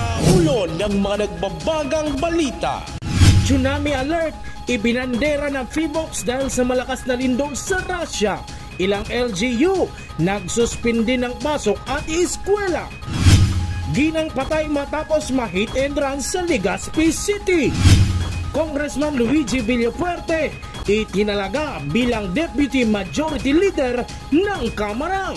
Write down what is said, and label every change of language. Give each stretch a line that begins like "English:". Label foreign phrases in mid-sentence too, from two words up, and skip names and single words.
Filipino: ulo ng mga nagbabagang balita.
English: Tsunami alert!
Filipino: Ibinandera ng PHIVOLCS dahil sa malakas na lindol sa Russia. Ilang LGU nagsuspindi ng pasok at eskwela. Ginang patay matapos ma-
English: hit and run
Filipino: sa Legazpi City. Congressman Luigi Villafuerte itinalaga bilang
English: Deputy Majority Leader
Filipino: ng Kamara.